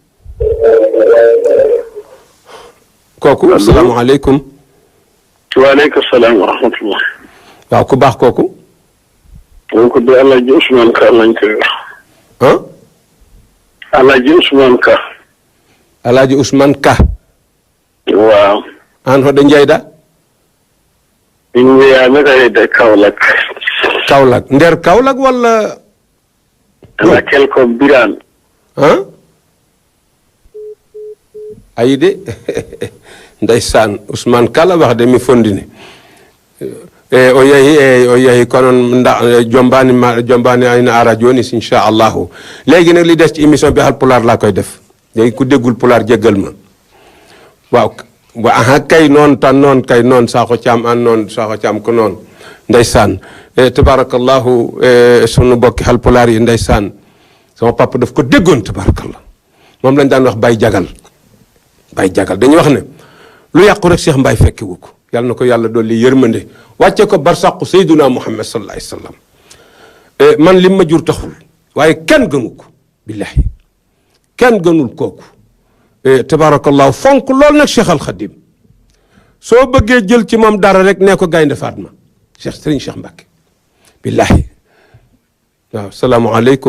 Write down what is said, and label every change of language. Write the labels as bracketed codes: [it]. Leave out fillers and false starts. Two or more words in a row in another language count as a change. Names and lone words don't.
[wo] kooku salaamaaleykum. [ar] waaleykum salaam wa rahmatullah. [wo] waaw ku baax kooku. donc de El Hadj Ousmane Ka lañ koy wax. ah. El Hadj Ousmane Ka. El Hadj Ousmane Ka. waaw. [ff] an hoɗo jeyɗa. min wiyama kayde Kaolack. Kaolack nder Kaolack walla. Rakel ko Birane. ah. [wo] ayi de ndeysaan Ousmane Kala wax de [ff] mi fondini o yehi kono jombani ayna ara joni [wo] inchallahu léegi nag li des ci émission bi Haalpulaar laa koy def léegi ku déggul pulaar jéggal ma waaw aha [ff] kay noon tan noon kay noon Sakho Thiam an noon Sakho Thiam ko noon [wo] ndeysaan tabarakallahu sunu bokki Haalpulaar yi ndeysaan sama papa daf ko déggoon tabarakallah moom lañ daan wax Baye Jagal dañuy wax ne lu yàqu rek Cheikh Mbaye fekki wu ko yàlla na ko yàlla dolli yërmande wàcce ko barsàqu sayduna Muhammad [ar] sallallahu alayhi wa sallam [wo] man lim ma jur taxul waaye kenn gënu ko billahi kenn gënul kooku tabarakallahu fonk lool nag Cheikh Al Khadim soo bëggee jël ci moom dara rek nee ko Gaynde Fatma Serigne Cheikh Mbacké billahi waaw salaamualeykum.